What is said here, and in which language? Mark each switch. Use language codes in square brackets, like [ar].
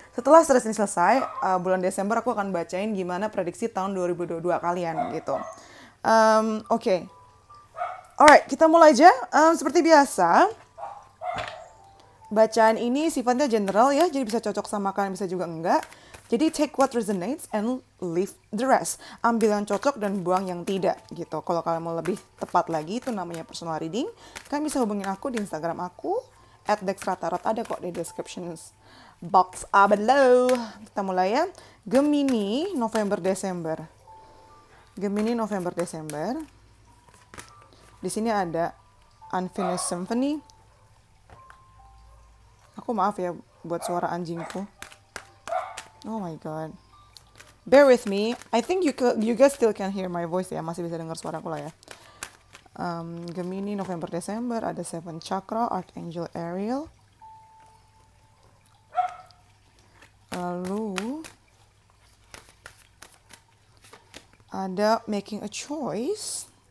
[id] Setelah stres ini selesai, bulan Desember aku akan bacain gimana prediksi tahun 2022 kalian gitu. Oke. [en] Alright, [id] kita mulai aja. Seperti biasa, bacaan ini sifatnya general ya, jadi bisa cocok sama kalian, bisa juga enggak. Jadi [en] take what resonates and leave the rest. [id] Ambil yang cocok dan buang yang tidak gitu. Kalau kalian mau lebih tepat lagi, itu namanya personal reading. Kalian bisa hubungin aku di Instagram aku @dextratarot, ada kok di [en] description box below. [id] Kita mulai ya. Gemini November Desember. Gemini November Desember. Di sini ada Unfinished Symphony. Aku maaf ya buat suara anjingku. [en] Oh my god. Bear with me. I think you guys still can hear my voice ya. [id] Masih bisa dengar suaraku lah ya. Gemini November Desember ada Seven Chakra, Archangel Ariel. Lalu ada Making a Choice.